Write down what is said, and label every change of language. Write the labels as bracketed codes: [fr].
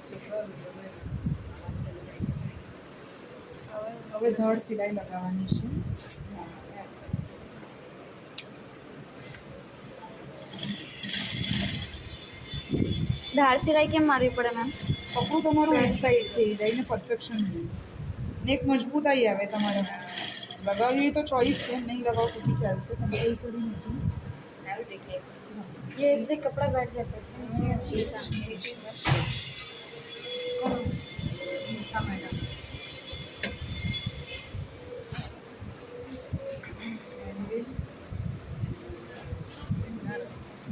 [gu] હવે ધડ સિલાઈ લગાવવાની છે. धार सिलाई केम मारवी पड़े मैम? કપડું તમારું એક સાઈડ થઈ જાય ને પરફેક્શન જોઈએ ને એક મજબૂતાઈ આવે તમારે. લગાવવી હોય તો ચોઈસ છે, નહીં લગાવો તો બી ચાલશે, કમ્પલસરી નથી. [hi] ये इससे कपड़ा बैठ जाता है।